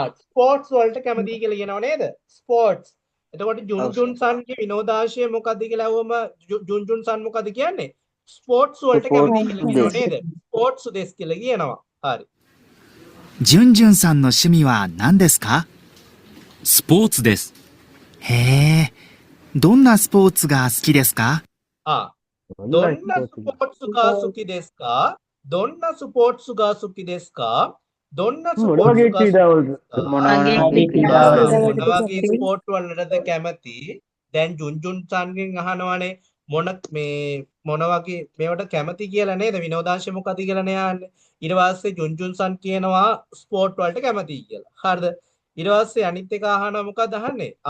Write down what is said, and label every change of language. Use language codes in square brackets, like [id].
[si] Sports වලට කැමතියි කියලා කියනවා නේද? ස්පෝර්ට්ස්. එතකොට ජුන්ජුන් සන්ගේ විනෝදාංශය මොකද්ද කියලා අහුවම ජුන්ජුන් සන් මොකද්ද කියන්නේ? ස්පෝර්ට්ස් වලට කැමතියි කියලා කියනවා නේද? [ja] ස්පෝර්ට්ස් දෙස් [si] කියලා කියනවා. හරි. [ja] ジュンジュンさんの趣味は何ですか？スポーツです。へえ、どんなスポーツが好きですか？どんなスポーツが好きですか？どんなスポーツが好きですか？どんなスポーツが好きですか? [si] මොනවගේ ස්පෝර්ට් වලටද කැමති? දැන් ජුන්ජුන් සන්ගෙන් අහනවානේ මොන වගේ මේවට කැමති කියලා නේද? විනෝදාංශය මොකක්ද කියලා නේ අහන්නේ. ඊට පස්සේ ජුන්ජුන් සන් කියනවා ස්පෝර්ට් වලට කැමතියි කියලා. හරිද? ඊට පස්සේ අනිත් එක අහනවා මොකක්ද අහන්නේ?